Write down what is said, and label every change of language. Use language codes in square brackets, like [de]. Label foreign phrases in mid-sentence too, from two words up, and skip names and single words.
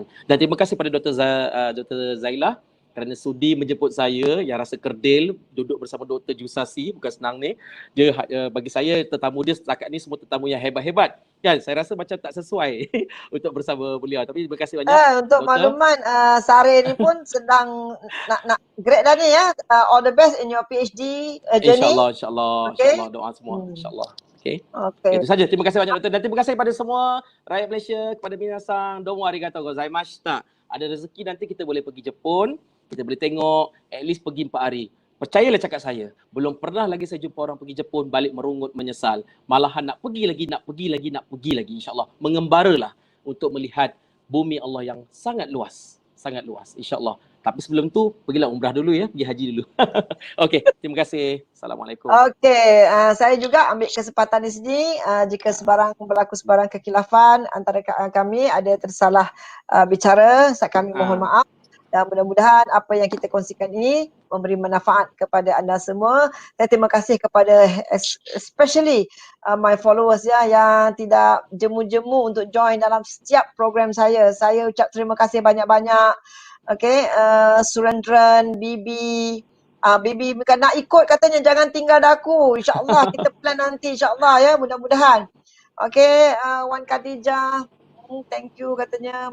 [ms] Dan terima kasih pada Dr. Zailah kerana sudi menjemput saya yang rasa kerdil duduk bersama Dr. Jusasi, bukan senang ni. Dia bagi saya tetamu dia setakat ni semua tetamu yang hebat-hebat. Kan saya rasa macam tak sesuai untuk bersama beliau. Tapi terima kasih banyak. Untuk makluman Sare ni pun sedang nak grade dah ni ya. [en] All the best in your PhD journey. [ms] InsyaAllah, okay. InsyaAllah doa semua. InsyaAllah. Okay. Itu saja. Terima kasih banyak doktor dan terima kasih kepada semua rakyat Malaysia, kepada minasang. [ja] どうもありがとうございました. [ms] Ada rezeki nanti kita boleh pergi Jepun. Kita boleh tengok, [en] at least [ms] pergi 4 hari. Percayalah cakap saya, belum pernah lagi saya jumpa orang pergi Jepun balik merungut menyesal. Malahan nak pergi lagi insya-Allah. Mengembaralah untuk melihat bumi Allah yang sangat luas insya-Allah. Tapi sebelum tu pergilah umrah dulu ya, pergi haji dulu. Okey, terima kasih. Assalamualaikum. Okey, saya juga ambil kesempatan di sini jika berlaku sebarang kekilafan antara kami ada tersalah bicara, kami mohon maaf. Dan mudah-mudahan apa yang kita kongsikan ini memberi manfaat kepada anda semua. Dan terima kasih kepada [en] especially my followers [ms] ya yang tidak jemu-jemu untuk join dalam setiap program saya. Saya ucap terima kasih banyak-banyak. Okay, Surendran, Bibi. Bibi bukan nak ikut katanya, jangan tinggal aku. InsyaAllah kita plan nanti insyaAllah ya, mudah-mudahan. Okay, Wan Khadijah, [en] thank you [ms] katanya.